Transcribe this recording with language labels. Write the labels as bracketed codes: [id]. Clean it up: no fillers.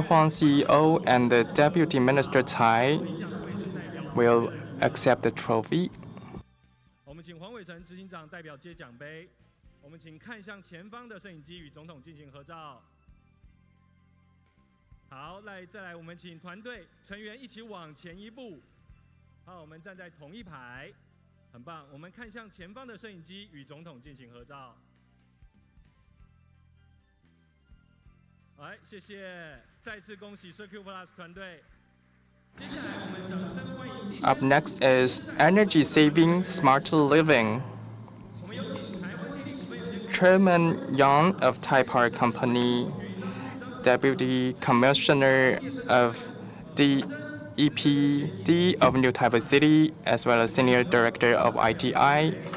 [en] Huang, CEO, and the Deputy Minister Tsai will accept the trophy. [zh] 我们请黄伟成执行长代表接奖杯。我们请看向前方的摄影机与总统进行合照。好，再来，我们请团队成员一起往前一步。好，我们站在同一排，很棒。我们看向前方的摄影机，与总统进行合照。来，谢谢，再次恭喜 Circle Plus 团队。接下来，我们掌声欢迎。 [en] Up next is Energy Saving Smart Living. Chairman Yang of Thai Power Company, Deputy Commissioner of the EPD of New Taipei City, as well as Senior Director of ITI.